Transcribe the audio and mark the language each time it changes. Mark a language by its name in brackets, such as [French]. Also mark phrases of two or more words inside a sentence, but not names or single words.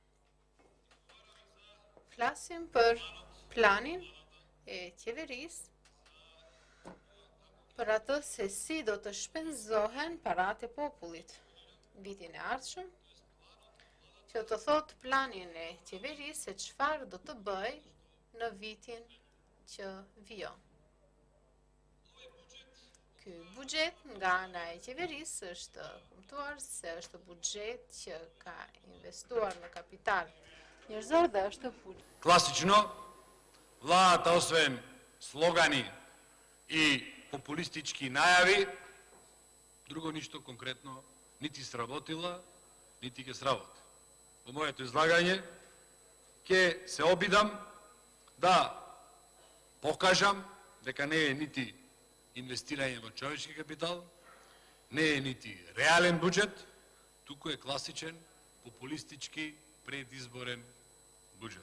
[Albanian] Flasim për planin e qeverisë për atë se si do të shpenzohen paratë e popullit vitin e ardhshëm, që të thot planin e qeverisë se çfarë do të bëj në vitin që vijon. Ky buxhet nga ana e qeverisë është kuptuar se është buxhet që ka investuar në kapital njerëzor dhe është [Macedonian] Klasično, vladата освен слогани и популистички најави, друго ништо конкретно нити сработила, нити ќе сработи. Во моето излагање ќе се обидам да покажам дека не е нити инвестирање во човечки капитал, не е нити реален буџет, туку е класичен популистички предизборен буџет.